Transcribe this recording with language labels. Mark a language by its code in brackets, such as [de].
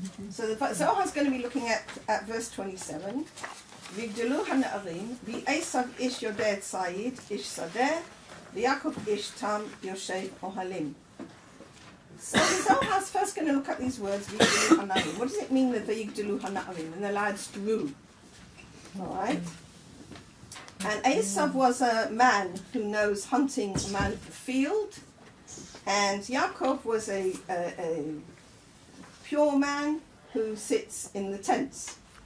[en] So the Zohar is going to be looking at verse 27. [he] ויגדלו הנערים, ועשיו איש יודע ציד, איש שדה, ויעקב איש תם יושב אוהלים. [en] So the Zohar is first going to look at these words, [he] ויגדלו הנערים. [en] What does it mean with ויגדלו הנערים? And the lads grew. Alright? And Esau was a man who knows hunting, a man of the field. And Yaacov was a pure man who sits in the tents.